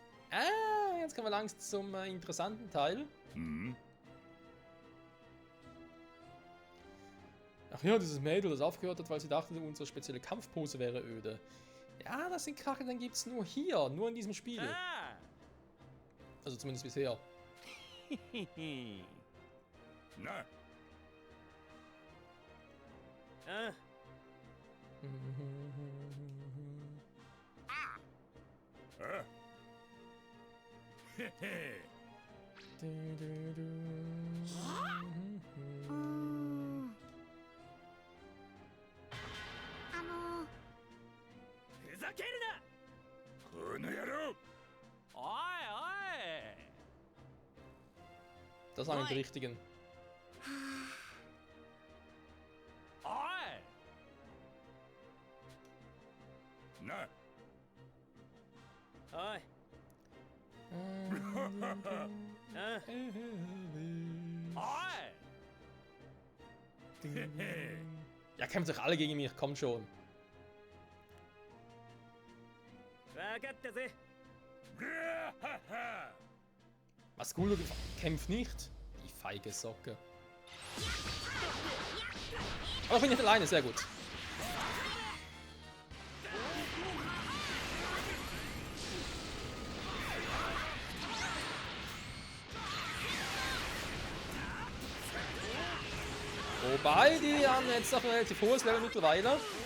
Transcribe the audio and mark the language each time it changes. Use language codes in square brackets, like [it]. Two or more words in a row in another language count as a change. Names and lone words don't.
[de] Ah, jetzt kommen wir langsam zum interessanten Teil. [ja] うん。 [de] Ach ja, dieses Mädel, das aufgehört hat, weil sie dachte, unsere spezielle Kampfpose wäre öde. Ja, das sind Krachen, dann gibt's nur hier, nur in diesem Spiel. [ja] あ [de] Also zumindest bisher. [ja] あへへな。ああ。へへ。ふざけるなこの野郎。おいおい [de] Das waren die richtigen. [ja] おいな。おい あ おい [de] Ja, kämpft euch alle gegen mich, kommt schon. [ja] 分かったぜ [de] Was Guldo kämpft nicht? Die feige Socke. Aber ich bin nicht alleine, sehr gut. Wobei, die haben jetzt noch ein relativ hohes Level mittlerweile.